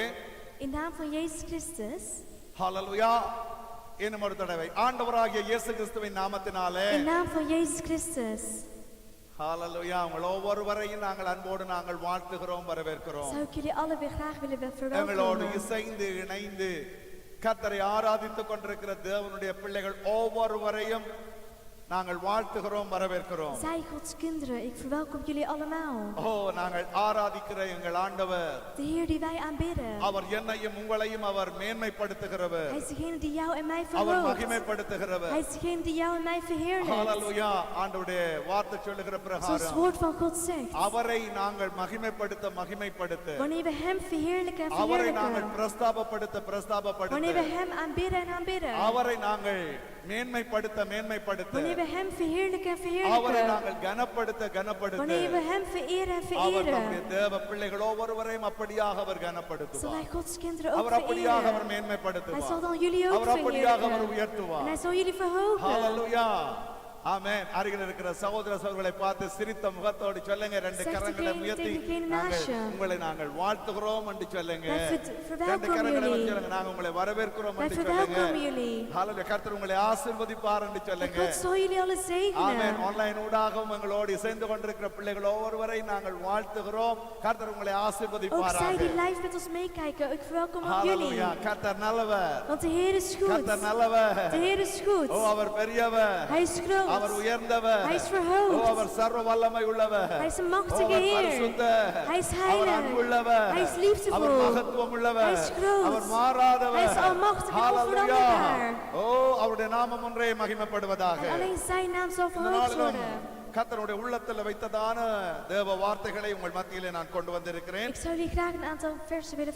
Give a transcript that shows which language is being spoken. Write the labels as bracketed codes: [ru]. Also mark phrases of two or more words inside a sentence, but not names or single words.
[nl] In naam van Jezus Christus. [ta] ஹalleluya இன்னும் ஒரு தடவை ஆண்டவராகிய இயேசு கிறிஸ்துவின் நாமத்தினாலே [nl] In naam van Jezus Christus. [ta] ஹalleluya உங்கள் ஒவ்வொருவரையும் நாங்கள் அன்போடு நாங்கள் வாழ்த்துகிறோம் வரவேற்கிறோம் [nl] Zou ik jullie allen weer graag willen [ta] எங்களோடு [nl] verwelkomen. [ta] இசைந்து இணைந்து கர்த்தரை ஆராதித்துக் கொண்டிருக்கிற தேவனுடைய பிள்ளைகள் ஒவ்வொருவரையும் நாங்கள் வாழ்த்துகிறோம், வரவேற்கிறோம். [nl] Zij Gods kinderen, ik verwelkom jullie allemaal. [ta] நாங்கள் ஆராதிக்கிற எங்கள் ஆண்டவர், [nl] De Heer die wij aanbidden. [ta] அவர் என்னையும் உங்களையும் அவர் மேன்மைப்படுத்துகிறவர், [nl] Hij is degene die jou en mij [ta] அவர் [nl] verhoogt. [ta] மகிமைப்படுத்துகிறவர். [nl] Hij is degene die jou en mij verheerlijkt. [ta] ஹalleluya. ஆண்டவருடைய வார்த்தை சொல்லுகிற [nl] Zoals het [ta] பிரகாரம் [nl] woord van God zegt. [ta] அவரை நாங்கள் மகிமைப்படுத்த [nl] Wanneer we hem verheerlijken en [ta] அவரை நாங்கள் [nl] verheerlijken. [ta] பிரஸ்தாபப்படுத்த [nl] Wanneer we hem aanbidden en aanbidden. [ta] அவரை நாங்கள் மேன்மைப்படுத்த [nl] Wanneer we hem verheerlijken en [ta] அவரை [nl] verheerlijken. [ta] நாங்கள் கனப்படுத்த [nl] Wanneer we hem vereren en [ta] அவர் [nl] vereren. [ta] நம்முடைய தேவ பிள்ளைகள் ஒவ்வொருவரையும் அப்படியாக அவர் [nl] Zal [ta] கனப்படுத்துவார். [nl] hij Gods kinderen ook [ta] அவர் அப்படியாக அவர் [nl] vereren. Hij zal [ta] மேன்மைப்படுத்துவார். [nl] dan jullie ook [ta] அவர் அப்படியாக அவர் [nl] verheerlijken. [ta] உயர்த்துவார். [nl] En hij zal jullie verhogen. [ta] ஹalleluya. ஆமென். அருகில் இருக்கிற சகோதர சகோதரிகளை பார்த்து சிரித்த முகத்தோடு சொல்லுங்க, ரெண்டு [nl] Zegt [ta] கரங்களை [nl] degene [ta] உயர்த்தி [nl] tegen degene [ta] நாங்கள் [nl] naast je. [ta] உங்களை நாங்கள் வாழ்த்துகிறோம் என்று சொல்லுங்க. [nl] Wij [ta] ரெண்டு [nl] verwelkomen [ta] கரங்களை [nl] jullie. [ta] சொல்லுங்க, நாங்கள் உங்களை வரவேற்கிறோம் [nl] Wij [ta] என்று சொல்லுங்க. [nl] verwelkomen jullie. [ta] ஹalleluya. கர்த்தர் உங்களை ஆசீர்வதிப்பார் என்று [nl] En [ta] சொல்லுங்க. [nl] God zal jullie alle [ta] ஆமென். [nl] zegenen. [ta] ஆன்லைன் ஊடாகவும் எங்களோடு இசைந்து கொண்டிருக்கிற பிள்ளைகள் ஒவ்வொருவரை நாங்கள் வாழ்த்துகிறோம். கர்த்தர் உங்களை [nl] Ook zij [ta] ஆசீர்வதிப்பாராக. [nl] die live met ons meekijken, ik verwelkom ook jullie. [ta] ஹalleluya. கர்த்தர் நல்லவர். [nl] Want de Heer is goed. [ta] கர்த்தர் நல்லவர். [nl] De Heer is goed. [ta] அவர் பெரியவர். [nl] Hij is [ta] அவர் [nl] groot. [ta] உயர்ந்தவர். [nl] Hij is verhoogd. [ta] அவர் சர்வ வல்லமை உள்ளவர். [nl] Hij is een machtige [ta] அவர் [nl] Heer. [ta] பரிசுத்தர். [nl] Hij is [ta] அவர் [nl] heilig. [ta] அன்புள்ளவர். [nl] Hij is liefdevol. [ta] அவர் மகத்துவம் உள்ளவர். [nl] Hij is groot. [ta] அவர் மாறாதவர். [nl] Hij is almachtig en [ta] ஹalleluya. [nl] onveranderbaar. [ta] அவருடைய நாமம் ஒன்றே மகிமைப்படுவதாக. [nl] En alleen zijn naam zal [ta] இந்த [nl] verhoogd [ta] நாளிலும் [nl] worden. [ta] கர்த்தருடைய உள்ளத்தில் வைத்ததான தேவ வார்த்தைகளை உங்கள் மத்தியிலே நான் கொண்டு வந்திருக்கிறேன். [nl] Ik zou jullie graag een aantal versen willen